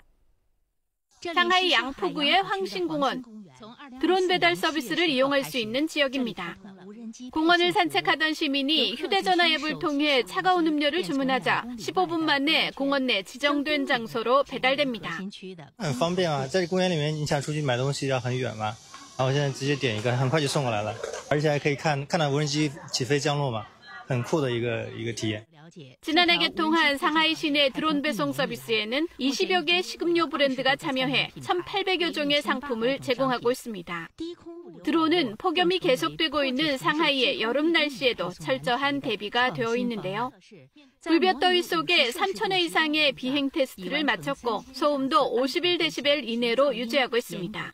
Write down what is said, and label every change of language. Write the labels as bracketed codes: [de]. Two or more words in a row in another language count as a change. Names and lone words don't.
[ko] 상하이 양푸구의 황신공원, 드론 배달 서비스를 이용할 수 있는 지역입니다. 공원을 산책하던 시민이 휴대전화 앱을 통해 차가운 음료를 주문하자 15분 만에 공원 내 지정된 장소로 배달됩니다. [zh] 很方便啊，在公园里面你想出去买东西要很远嘛，然后现在直接点一个，很快就送过来了，而且还可以看到无人机起飞降落嘛，很酷的一个体验。 [ko] 지난해 개통한 상하이 시내 드론 배송 서비스에는 20여 개 식음료 브랜드가 참여해 1,800여 종의 상품을 제공하고 있습니다. 드론은 폭염이 계속되고 있는 상하이의 여름 날씨에도 철저한 대비가 되어 있는데요. 불볕더위 속에 3,000회 이상의 비행 테스트를 마쳤고 소음도 51데시벨 이내로 유지하고 있습니다.